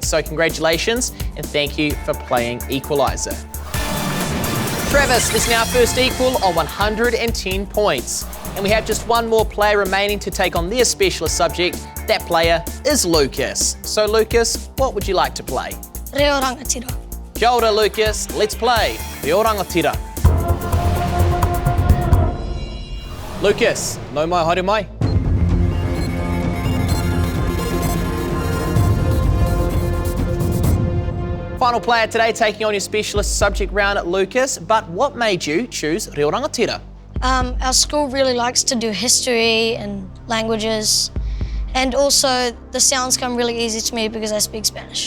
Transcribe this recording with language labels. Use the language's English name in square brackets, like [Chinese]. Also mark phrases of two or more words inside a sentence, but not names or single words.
[English] So congratulations and thank you for playing Equalizer. Travis is now first equal on 110 points. And we have just one more player remaining to take on their specialist subject. That player is Lucas. So Lucas, what would you like to play? [Māori] Reo rangatira. Kia ora, Lucas. [English] Let's play [Māori] Reo rangatira. Lucas, nau mai, haere mai. [English] Final player today taking on your specialist subject round at Lucas, but what made you choose [Māori] Reo rangatira? [English] Our school really likes to do history and languages, and also the sounds come really easy to me because I speak Spanish.